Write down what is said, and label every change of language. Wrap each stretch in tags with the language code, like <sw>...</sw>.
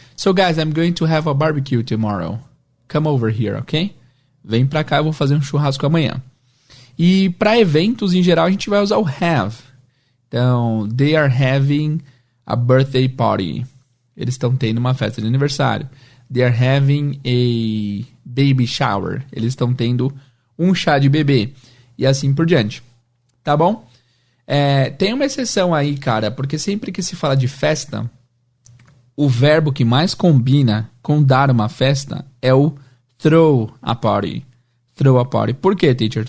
<en>So, guys, I'm going to have a barbecue tomorrow. Come over here, ok?</en> <pt>Vem pra cá, eu vou fazer um churrasco amanhã. E para eventos, em geral, a gente vai usar o have. Então,</pt> <en>they are having a birthday party.</en> <pt>Eles estão tendo uma festa de aniversário.</pt> <en>They are having a baby shower.</en> <pt>Eles estão tendo um chá de bebê. E assim por diante. Tá bom? Tem uma exceção aí, cara, porque sempre que se fala de festa, o verbo que mais combina com dar uma festa é o</pt> <en>throw a party.</en> <pt>Throw a party. Por quê, teacher?</pt>